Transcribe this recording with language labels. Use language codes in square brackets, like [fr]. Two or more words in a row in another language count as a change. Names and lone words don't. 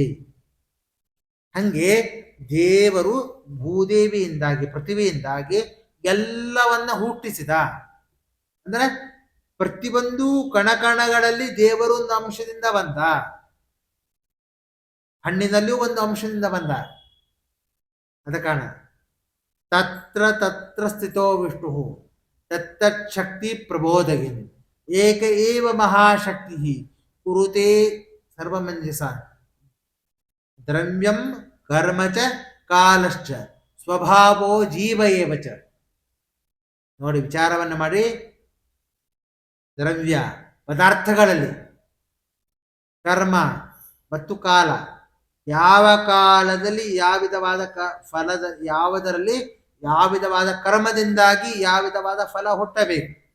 [kn] ಹಂಗೆ ದೇವರು ಭೂದೇವಿಯಿಂದಾಗಿ ಪೃಥ್ವಿಯಿಂದಾಗಿ ಎಲ್ಲವನ್ನ ಹುಟ್ಟಿಸಿದ. ಅಂದ್ರೆ ಪ್ರತಿಯೊಂದು ಕಣಕಣಗಳಲ್ಲಿ ದೇವರು ಒಂದು ಅಂಶದಿಂದ ಬಂದ, ಹಣ್ಣಿನಲ್ಲಿಯೂ ಒಂದು ಅಂಶದಿಂದ ಬಂದ. ಅದ ಕಾರಣ [sa] ತತ್ರ ತತ್ರ ಸ್ಥಿತೋ ವಿಷ್ಣು ತತ್ತಚ್ಛಕ್ತಿ ಪ್ರಬೋಧಗಿನ್ ಏಕ ಏವ ಮಹಾಶಕ್ತಿ ಕುರುತೆ ಸರ್ವಮಂಜಸ ದ್ರವ್ಯಂ ಕರ್ಮಚ ಕಾಲಶ್ಚ ಸ್ವಭಾವೋ ಜೀವ ಏವಚ. [kn] ನೋಡಿ ವಿಚಾರವನ್ನು ಮಾಡಿ. ದ್ರವ್ಯ ಪದಾರ್ಥಗಳಲ್ಲಿ, ಕರ್ಮ ಮತ್ತು ಕಾಲ, ಯಾವ ಕಾಲದಲ್ಲಿ ಯಾವ ವಿಧವಾದ ಫಲದ, ಯಾವುದರಲ್ಲಿ ಯಾವ ವಿಧವಾದ ಕರ್ಮದಿಂದಾಗಿ ಯಾವ ವಿಧವಾದ ಫಲ ಹುಟ್ಟಬೇಕು.